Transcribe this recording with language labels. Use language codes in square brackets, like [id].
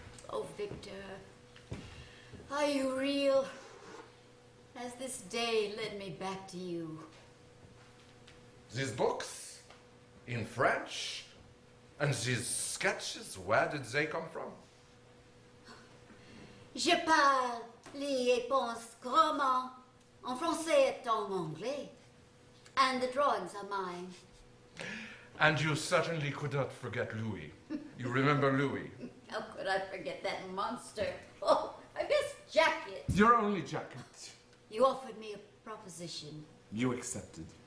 [en] Oh, Victor, are you real? Has this day led me back to you? These books? In French? And these sketches, where did they come from? [fr] Je parle, lis et pense couramment, en français et en anglais. [en] And the drawings are mine. And you certainly could not forget Louis. You remember Louis? How could I forget that monster? Oh, my best jacket. Your only jacket. You offered me a proposition. You accepted.